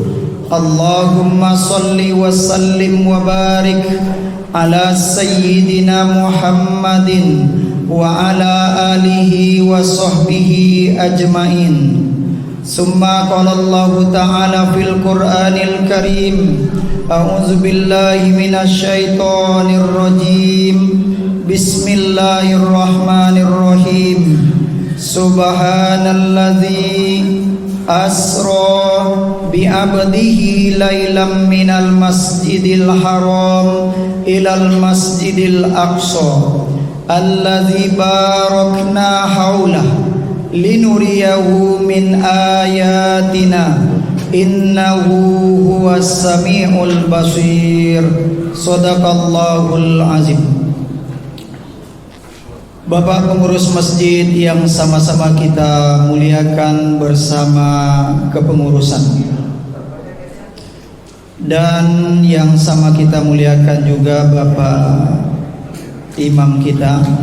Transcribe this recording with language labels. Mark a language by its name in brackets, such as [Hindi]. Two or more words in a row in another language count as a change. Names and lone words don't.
[Arabic] اللهم صل وسلم وبارك على سيدنا محمد وعلى آله وصحبه أجمعين. ثم قال الله تعالى في القرآن الكريم، أعوذ بالله من الشيطان الرجيم. Bismillahirrahmanirrahim. سبحان الذي أسرى بعبده ليلا من المسجد الحرام إلى المسجد الأقصى الذي باركنا حوله لنريه من آياتنا إنه هو السميع البصير. صدق الله العظيم. [Indonesian] Bapak pengurus masjid yang sama-sama kita muliakan bersama kepengurusan, dan yang sama kita muliakan juga Bapak imam kita,